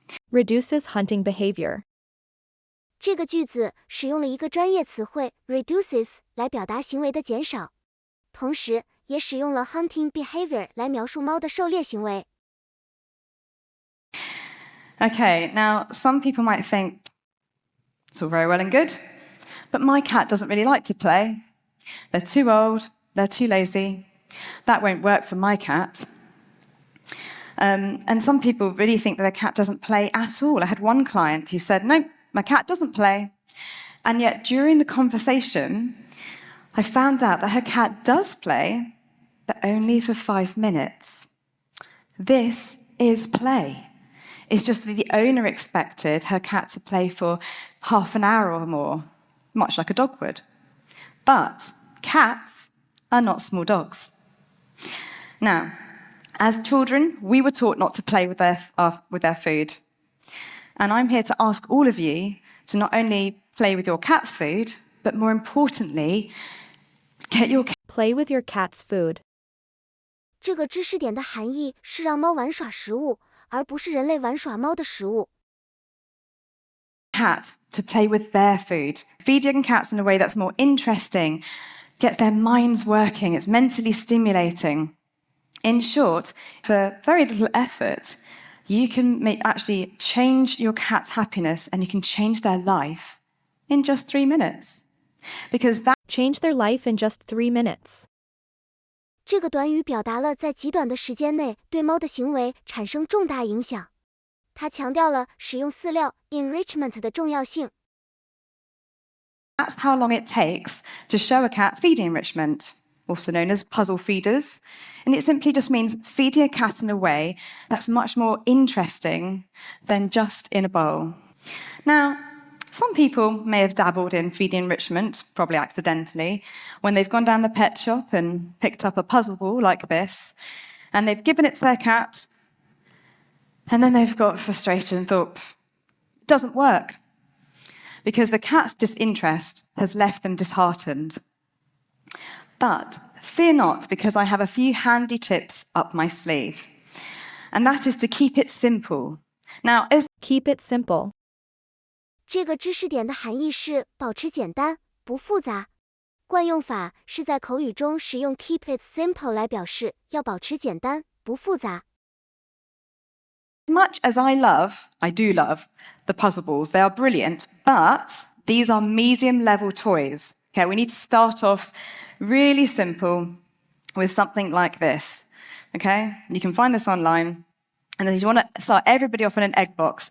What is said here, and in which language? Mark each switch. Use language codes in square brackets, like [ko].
[en] Reduces hunting behavior. [zh] 这个句子使用了一个专业词汇 reduces 来表达行为的减少，同时也使用了 hunting behavior 来描述猫的狩猎行为。 [en] Okay, now some people might think, it's all very well and good, but my cat doesn't really like to play. They're too old, they're too lazy. That won't work for my cat. And some people really think that their cat doesn't play at all. I had one client who said, no, my cat doesn't play. And yet during the conversation, I found out that her cat does play, but only for 5 minutes. This is play. It's just that the owner expected her cat to play for half an hour or more, much like a dog would. But cats are not small dogs. Now, as children, we were taught not to play with their food. And I'm here to ask all of you to not only play with your cat's food, but more importantly, Play with your cat's food. [zh] 这个知识点的含义是让猫玩耍食物，而不是人类玩耍猫的食物。 [en] Cat to play with their food. Feeding cats in a way that's more interesting, gets their minds working, it's mentally stimulating. In short, for very little effort, you can actually change your cat's happiness and you can change their life in just 3 minutes. Because that Change their life in just 3 minutes. [zh] 这个短语表达了在极短的时间内对猫的行为产生重大影响。它强调了使用饲料 enrichment 的重要性。 [en] That's how long it takes to show a cat feeding enrichment, also known as puzzle feeders. And it simply just means feeding a cat in a way that's much more interesting than just in a bowl. Now, some people may have dabbled in feeding enrichment, probably accidentally, when they've gone down the pet shop and picked up a puzzle ball like this, and they've given it to their cat, and then they've got frustrated and thought, it doesn't work, because the cat's disinterest has left them disheartened. But fear not, because I have a few handy tips up my sleeve, and that is to keep it simple. Now, Keep it simple. [zh] 这个知识点的含义是保持简单，不复杂。惯用法是在口语中使用 [en] keep it simple [zh] 来表示要保持简单，不复杂。 [en] As much as I do love the puzzle balls, they are brilliant, but these are medium-level toys. Okay, we need to start off really simple with something like this. Okay, you can find this online, and then you want to start everybody off in an egg box.